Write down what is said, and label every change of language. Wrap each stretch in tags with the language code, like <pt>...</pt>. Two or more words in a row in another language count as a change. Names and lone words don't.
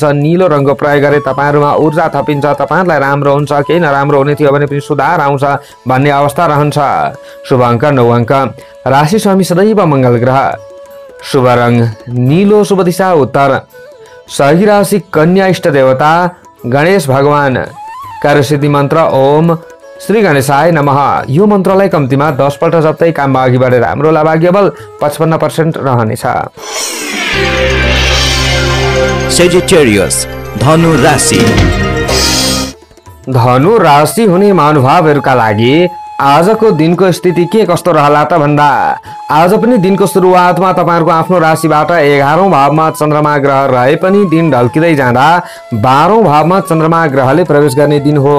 <ne>नीलो रङको प्रयोग गरे तपाईँहरूमा ऊर्जा थपिन्छ, तपाईँहरूलाई राम्रो हुन्छ, केही नराम्रो हुने थियो भने पनि सुधार आउँछ भन्ने अवस्था रहन्छ। शुभ अङ्क 9 अङ्क। राशि स्वामी सदैव मङ्गल ग्रह। शुभ रङ नीलो, शुभ दिशा उत्तर। सही राशि कन्या, इष्ट देवता गणेश भगवान। कार्यसिद्धि मन्त्र</ne> <sa>ओम श्री गणेशाय नमः।</sa> <ne>यो मन्त्रलाई कम्तीमा 10 पल्ट जप्दै काममा अघि बढेर हाम्रो भाग्य बल 55% रहनेछ। सेजिटेरियस धनु राशि। धनु राशि हुने महानुभावहरूका लागि आजको दिनको स्थिति के कस्तो रहला त भन्दा आज पनि दिनको सुरुवातमा तपाईहरुको आफ्नो राशिबाट 11औं भावमा चन्द्रमा ग्रह रहे पनि दिन ढल्किँदै जाँदा 12औं भावमा चन्द्रमा ग्रहले प्रवेश गर्ने दिन हो।</ne>